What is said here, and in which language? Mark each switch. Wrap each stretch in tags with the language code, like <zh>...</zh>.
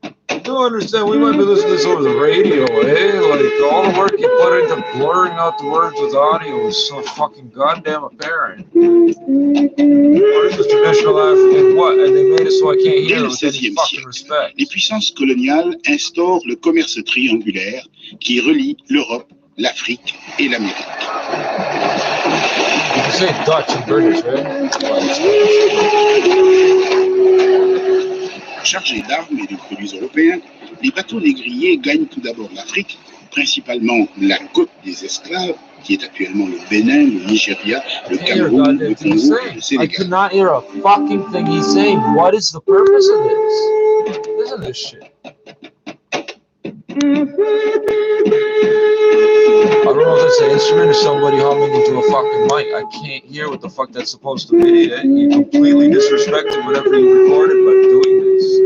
<en>I don't understand. We might be listening to this over the radio, eh? Like, all the work you put into blurring out the words with audio is so fucking goddamn apparent. What is this traditional African what? And they made it so I can't hear it with any fucking respect.</en> <fr>Les puissances coloniales instaurent le commerce triangulaire qui relie l'Europe, l'Afrique et l'Amérique.</fr> <en>You can say Dutch and British, right?</en> <fr>Chargés d'armes et de produits européens, les bateaux négriers gagnent tout d'abord l'Afrique, principalement la côte des esclaves, qui est actuellement le Bénin, le Nigeria, le Cameroun, le Congo, le Sénégal.</fr> <en>I could not hear a fucking thing he's saying. What is the purpose of this? Listen to this shit. I don't know if it's an instrument or somebody humming into a fucking mic. I can't hear what the fuck that's supposed to be. You completely disrespected whatever you recorded by doing this.</en>